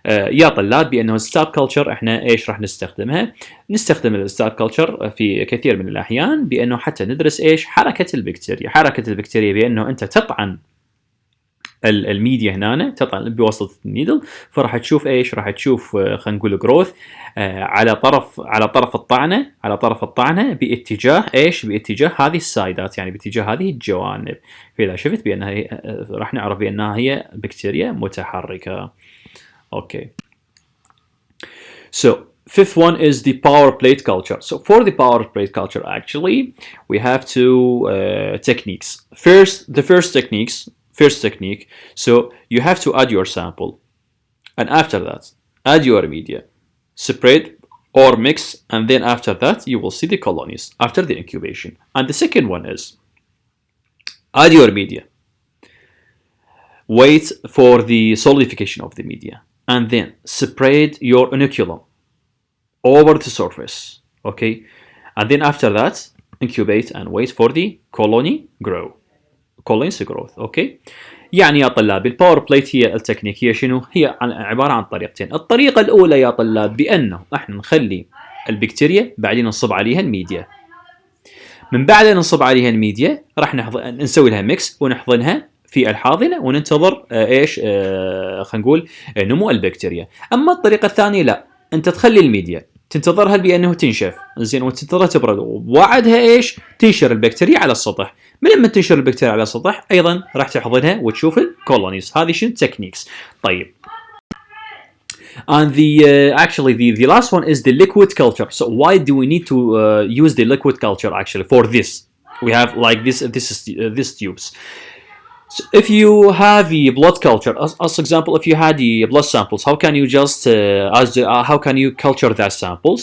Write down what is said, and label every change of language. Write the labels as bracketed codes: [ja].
[ar] يا طلاب بانه الستاب كلتشر احنا ايش راح نستخدمها؟ نستخدم الستاب كلتشر في كثير من الاحيان بانه حتى ندرس ايش؟ حركة البكتيريا بانه انت تطعن الميديا هنا، تطعن بواسطه النيدل، فراح تشوف ايش؟ راح تشوف خلينا نقول جروث على طرف الطعنه باتجاه ايش؟ باتجاه هذه السايدات، يعني باتجاه هذه الجوانب. فاذا شفت بانها راح نعرف بانها هي بكتيريا متحركه. اوكي. [en] So fifth one is the power plate culture. So for the power plate culture, actually, we have two techniques. The first technique, so you have to add your sample, and after that add your media, separate or mix, and then after that you will see the colonies after the incubation. And the second one is Add your media. Wait for the solidification of the media, and then spread your inoculum over the surface. Okay, and then after that incubate and wait for the colony growth. [ar] اوكي. يعني يا طلاب الباور بليت هي التكنيك هي شنو؟ هي عباره عن طريقتين. الطريقه الاولى يا طلاب بانه احنا نخلي البكتيريا بعدين نصب عليها الميديا. من بعد ننصب عليها الميديا راح نسوي لها ميكس ونحضنها في الحاضنه وننتظر ايش؟ خلينا نقول نمو البكتيريا. اما الطريقه الثانيه لا، انت تخلي الميديا تنتظرها بانه تنشف زين وتنتظرها تبرد وبعدها ايش؟ تنشر البكتيريا على السطح. من لما تنشر البكتيريا على السطح ايضا راح تحضنها وتشوف الكولونيز. هذه شنو تكنيكس. طيب. [en] And the last one is the liquid culture. So why do we need to use the liquid culture actually for this? We have like this tubes. So if you have the blood culture, as example, if you had the blood samples, how can you just how can you culture that sample?